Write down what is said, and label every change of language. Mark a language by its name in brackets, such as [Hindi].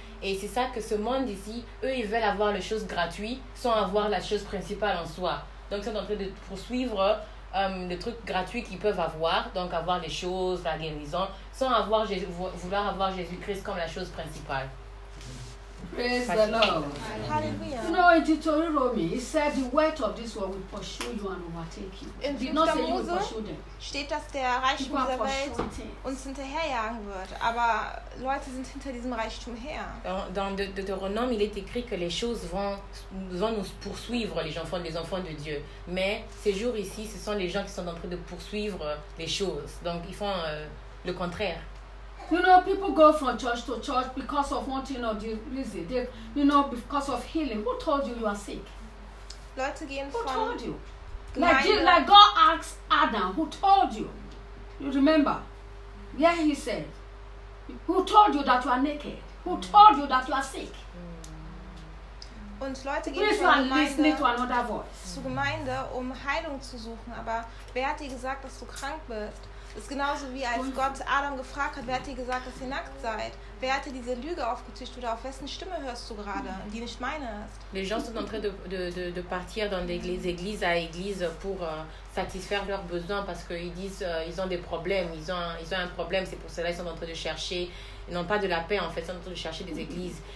[French] Et c'est ça que ce monde ici, eux, ils veulent avoir les choses gratuites sans avoir la chose principale en soi. Donc, ils sont en train de poursuivre le truc gratuit qu'ils peuvent avoir, donc avoir les choses, la guérison, sans avoir vouloir avoir Jésus-Christ comme la chose principale. [English] Praise the Lord. Hallelujah. You know, in Deuteronomy, he said the wealth of this world will pursue you and overtake you. In did not say you will pursue them. [German] Steht, dass der Reichtum dieser Welt uns hinterherjagen wird. Aber Leute sind hinter diesem Reichtum her. [French] Dans Deutéronome, il est écrit que les choses vont nous poursuivre, les enfants de Dieu. Mais ces jours ici, ce sont les gens qui sont en train de poursuivre les choses. Donc, ils font le contraire. [English] You know, people go from church to church because of one thing or the reason. They, you know, because of healing. Who told you you are sick? [German] Leute gehen [English] who told you? Like God asked Adam, who told you? You remember? Yeah, he said. Who told you that you are naked? Who told you that you are sick? [German] Und Leute gehen [English] please from you are listening to another voice. [German] Zu Gemeinde, um Heilung zu suchen. Aber wer hat dir gesagt, dass du krank bist? Ist genauso wie als Gott Adam gefragt hat, wer hat dir gesagt, dass ihr nackt seid? Wer hat dir diese Lüge aufgetischt oder auf wessen Stimme hörst du gerade, die nicht meine ist? [French] Les gens sont en train de partir dans des églises à églises pour satisfaire leurs besoins parce qu'ils disent ils ont des problèmes, ils ont un problème, c'est pour cela qu'ils sont en train de chercher, ils n'ont pas de la paix en fait, ils sont en train de chercher des églises.